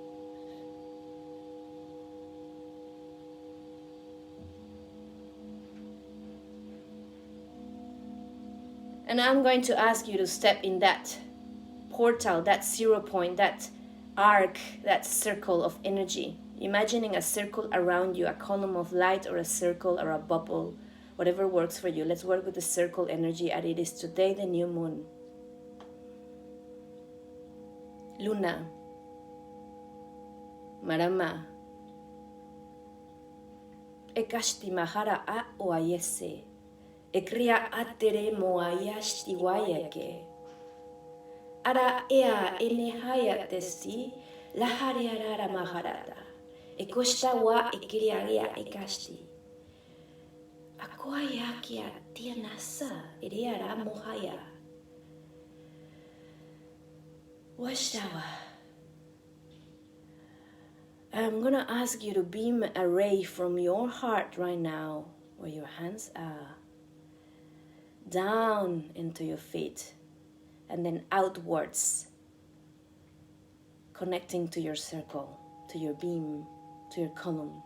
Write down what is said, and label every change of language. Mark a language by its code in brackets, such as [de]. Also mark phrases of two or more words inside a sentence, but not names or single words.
[en] And I'm going to ask you to step in that portal, that 0 point, that arc, that circle of energy. Imagining a circle around you, a column of light or a circle or a bubble, whatever works for you. Let's work with the circle energy, and it is today the new moon. Luna, Marama, Ekashti Mahara a Oayese. Ekria atere moayashti wayake. Ara ea enehaya testi lahariara maharada. Ekoshta wa ekiriaria ekashti. Akoayakia tianasa iriara mohaya. Washtawa. I'm gonna ask you to beam a ray from your heart right now, where your hands are, down into your feet, and then outwards, connecting to your circle, to your beam, to your column.